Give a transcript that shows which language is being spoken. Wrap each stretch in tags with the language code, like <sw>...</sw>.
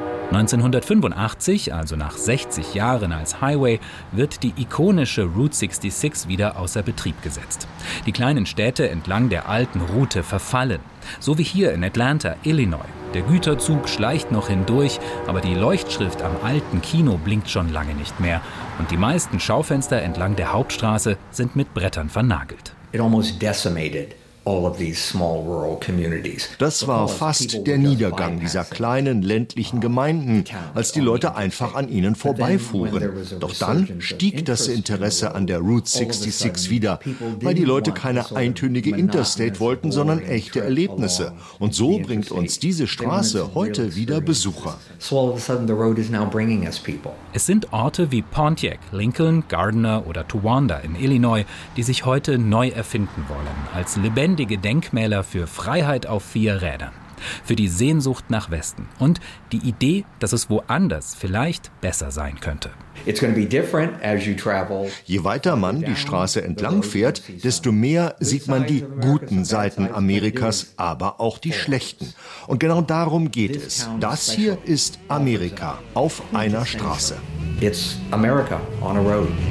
<de>1985, also nach 60 Jahren als Highway, wird die ikonische Route 66 wieder außer Betrieb gesetzt. Die kleinen Städte entlang der alten Route verfallen, so wie hier in Atlanta, Illinois. Der Güterzug schleicht noch hindurch, aber die Leuchtschrift am alten Kino blinkt schon lange nicht mehr. Und die meisten Schaufenster entlang der Hauptstraße sind mit Brettern vernagelt.</de> <en>It almost decimated all of these small rural communities.</en> <de>Das war fast der Niedergang dieser kleinen ländlichen Gemeinden, als die Leute einfach an ihnen vorbeifuhren. Doch dann stieg das Interesse an der Route 66 wieder, weil die Leute keine eintönige Interstate wollten, sondern echte Erlebnisse. Und so bringt uns diese Straße heute wieder Besucher. Es sind Orte wie Pontiac, Lincoln, Gardner oder Towanda in Illinois, die sich heute neu erfinden wollen, als lebendige Denkmäler für Freiheit auf vier Rädern. für die Sehnsucht nach Westen und die Idee, dass es woanders vielleicht besser sein könnte.</de> <en>It's going to be different as you travel.</en> <de>Je weiter man die Straße entlang fährt, desto mehr sieht man die guten Seiten Amerikas, aber auch die schlechten. Und genau darum geht es. Das hier ist Amerika auf einer Straße.</de> <en>It's America on a road.</en>